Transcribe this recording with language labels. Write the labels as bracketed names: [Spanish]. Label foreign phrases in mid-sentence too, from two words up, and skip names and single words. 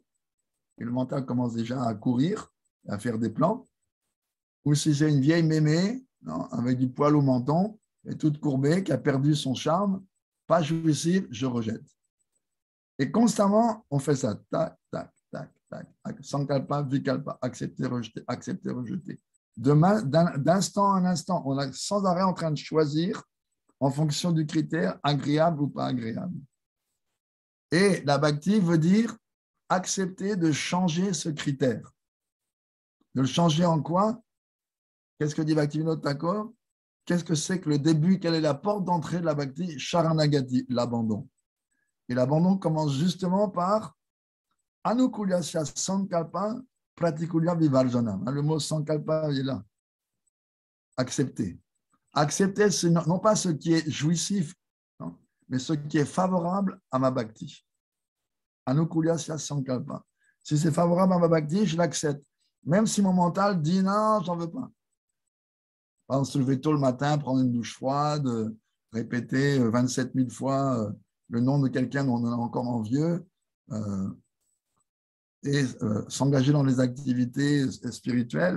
[French] Et le mental commence déjà à courir, à faire des plans. Ou si c'est une vieille mémé, non, avec du poil au menton, et toute courbée, qui a perdu son charme, pas jouissif, je rejette. Et constamment, on fait ça. Tac, tac, tac, tac. [Sanskrit] संकल्प, विकल्प, [French] accepter, rejeter, accepter, rejeter. D'instant en instant, on est sans arrêt en train de choisir en fonction du critère agréable ou pas agréable. Et la bhakti veut dire accepter de changer ce critère. De le changer en quoi? Qu'est-ce que dit Bhaktivinoda Thakur? Qu'est-ce que c'est que le début? Quelle est la porte d'entrée de la bhakti? Sharanagati, l'abandon. Et l'abandon commence justement par [Sanskrit] आनुकूल्यस्य संकल्प प्रातिकूल्य विवर्जनम्. [French] Le mot Sankalpa est là. Accepter. Accepter, c'est non pas ce qui est jouissif, non, mais ce qui est favorable à ma bhakti. [Sanskrit] आनुकूल्यस्य संकल्प. [French] Si c'est favorable à ma bhakti, je l'accepte. Même si mon mental dit non, j'en veux pas. Par exemple, se lever tôt le matin, prendre une douche froide, répéter 27 000 fois le nom de quelqu'un dont on est encore envieux, et s'engager dans les activités spirituelles.